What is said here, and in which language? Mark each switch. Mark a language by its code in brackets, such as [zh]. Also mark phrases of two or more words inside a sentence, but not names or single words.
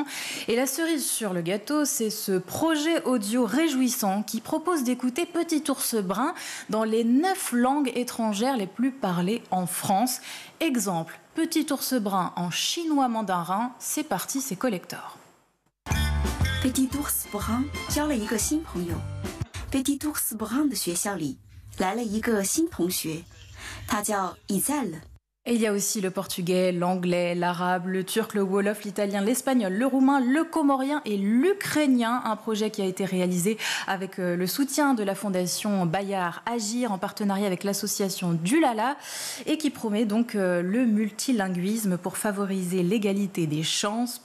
[fr] Et la cerise sur le gâteau, c'est ce projet audio réjouissant qui propose d'écouter Petit ours brun dans les 9 langues étrangères les plus parlées en France. Exemple, Petit ours brun en chinois mandarin, c'est parti, c'est collector. [zh] Petit ours brun 交了一个新朋友。Petit ours brun 的学校里来了一个新同学，他叫 Isel。 [fr] Et il y a aussi le portugais, l'anglais, l'arabe, le turc, le wolof, l'italien, l'espagnol, le roumain, le comorien et l'ukrainien. Un projet qui a été réalisé avec le soutien de la fondation Bayard Agir en partenariat avec l'association Dulala et qui promet donc le multilinguisme pour favoriser l'égalité des chances.